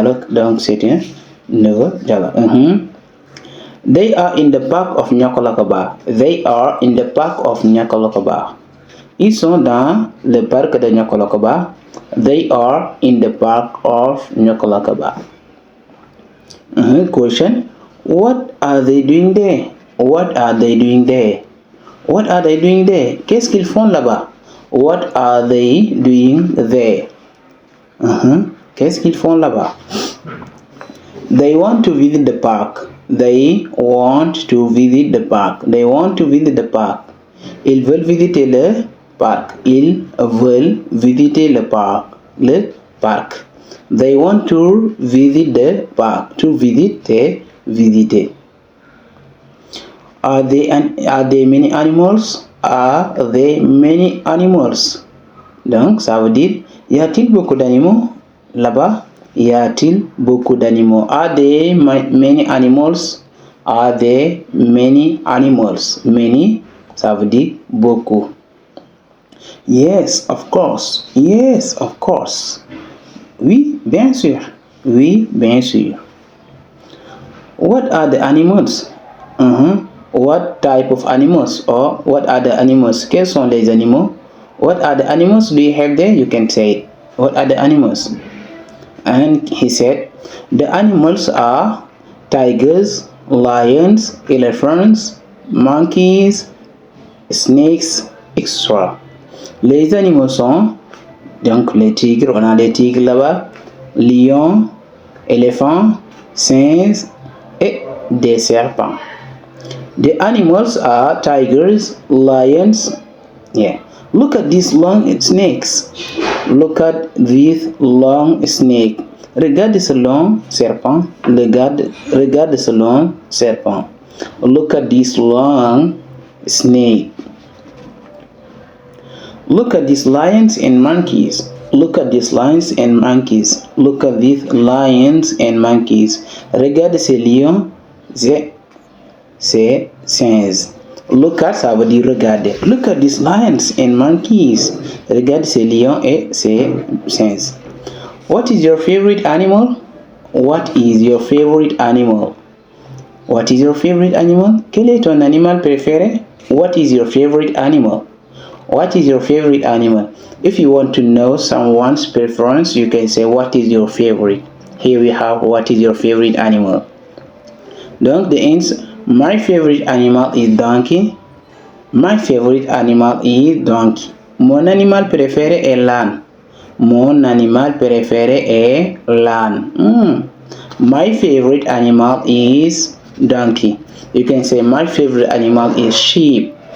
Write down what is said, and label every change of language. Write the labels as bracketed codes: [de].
[fr] Donc c'est un nouveau dialogue. [en] They are in the park of Nyakolakaba. They are in the park of Nyakolakaba. [fr] Ils sont dans le parc de Nyakolakaba. [en] They are in the park of Nyakolakaba. Question. What are they doing there? What are they doing there? What are they doing there? [fr] Qu'est-ce qu'ils font là-bas? [en] What are they doing there? [fr] Qu'est-ce qu'ils font là-bas? [en] They want to visit the park. They want to visit the park. They want to visit the park. [fr] Ils veulent visiter le parc. Ils veulent visiter le parc. Le parc. [en] They want to visit the park. To visit, [fr] c'est visiter. [en] Are there many animals? Are there many animals? [fr] Donc, ça veut dire, y a-t-il beaucoup d'animaux là-bas? Y a-t-il beaucoup d'animaux? [en] Are there many animals? Are there many animals? Many, [fr] ça veut dire beaucoup. [en] Yes, of course. Yes, of course. [fr] Oui, bien sûr. Oui, bien sûr. [en] What are the animals? What type of animals? Or what are the animals? [fr] Quels sont les animaux? [en] What are the animals do you have there? You can say it. What are the animals? And he said, the animals are tigers, lions, elephants, monkeys, snakes, etc. [fr] Les animaux sont, donc les tigres, on a les tigres là-bas, lions, éléphants, singes et des serpents. [en] The animals are tigers, lions. Yeah. Look at these long snakes. Look at this long snake. [fr] Regarde ce long serpent. Regarde ce long serpent. [en] Look at this long snake. Look at these lions and monkeys. Look at these lions and monkeys. Look at these lions and monkeys. [fr] Regarde ces lions, ces singes. Look at, ça veut dire regarder. [en] Look at these lions and monkeys. [fr] Regarde ces lions et ces singes. [en] What is your favorite animal? What is your favorite animal? What is your favorite animal? [fr] Quel est ton animal préféré? [en] What is your favorite animal? What is your favorite animal? If you want to know someone's preference, you can say what is your favorite. Here we have what is your favorite animal. Donc the answer, my favorite animal is donkey. My favorite animal is donkey. [fr] Mon animal préféré est l'âne. Mon animal préféré est l'âne. [en] My favorite animal is donkey. You can say my favorite animal is sheep.